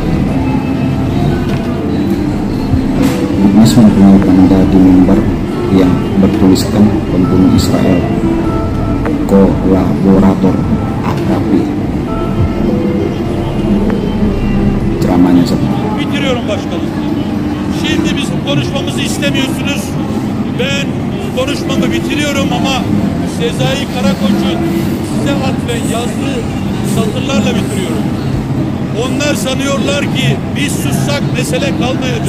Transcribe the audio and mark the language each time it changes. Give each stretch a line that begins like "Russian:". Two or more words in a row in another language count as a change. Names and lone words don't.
Indonesian: Bitmes mempunyai tanda di mimbar yang bertuliskan pembunuh Israel, kolaborator AKP. Ceramahnya seperti
Turkish: Bitiriyorum başkanım. Şimdi bizim konuşmamızı istemiyorsunuz. Ben konuşmamı bitiriyorum ama Sezai Karakoç'un size atfen yazdığı satırlarla bitiriyorum. Onlar sanıyorlar ki biz sussak mesele kalmayacak.